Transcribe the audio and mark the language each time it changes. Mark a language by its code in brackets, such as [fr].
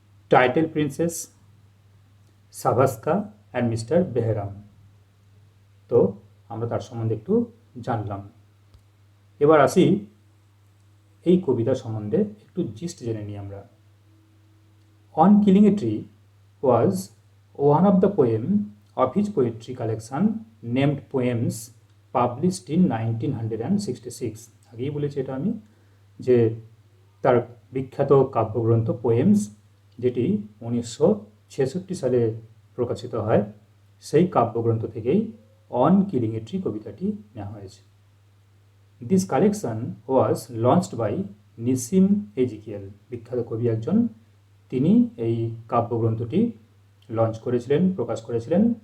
[en] Title princess, Savaska and Mister Behram. [bn] তো আমরা তার সম্বন্ধে একটু জানলাম। এবার আসি এই কবিতা সম্বন্ধে একটু জিস্ট জেনে নিই আমরা। [en] On killing a tree was one of the poem of his poetry collection named Poems, published in 1966. [bn] আগেই বলেছি এটা আমি, যে তার বিখ্যাত কাব্যগ্রন্থ পোয়েমস, যেটি 1966 সালে প্রকাশিত হয়, সেই কাব্যগ্রন্থ থেকেই অন কিলিং এ ট্রি কবিতাটি নেওয়া হয়েছে। [en] this collection was launched by Nissim Ezekiel, [bn] বিখ্যাত কবি একজন, তিনি এই কাব্যগ্রন্থটি লঞ্চ করেছিলেন, প্রকাশ করেছিলেন।